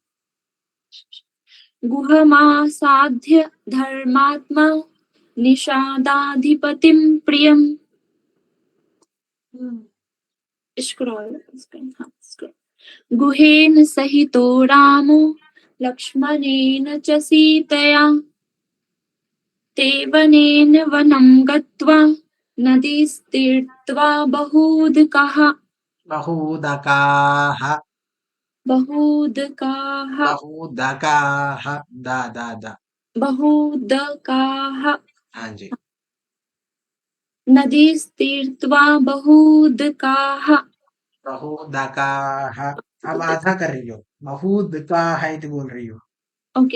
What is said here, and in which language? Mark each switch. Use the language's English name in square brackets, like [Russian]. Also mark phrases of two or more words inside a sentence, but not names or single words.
[Sanskrit] गुहमासाद्य धर्मात्मा निषादाधिपतिं प्रियम् गुहेन सहितो रामो लक्ष्मणेन च सीतया तेवनेन वनं गत्वा नदीस्तीर्त्वा बहूदकाः बहुदकाः बहूदकाः बहुदकाः दा दा दा। बहूदकाः [Hindi] हाँ जी, [Sanskrit] नदीस्तीर्त्वा बहूदकाः बहुदकाः। [Hindi] अब आधा कर रही हो, [Sanskrit] बहुदकाः इति [Hindi] बोल रही हो। ओके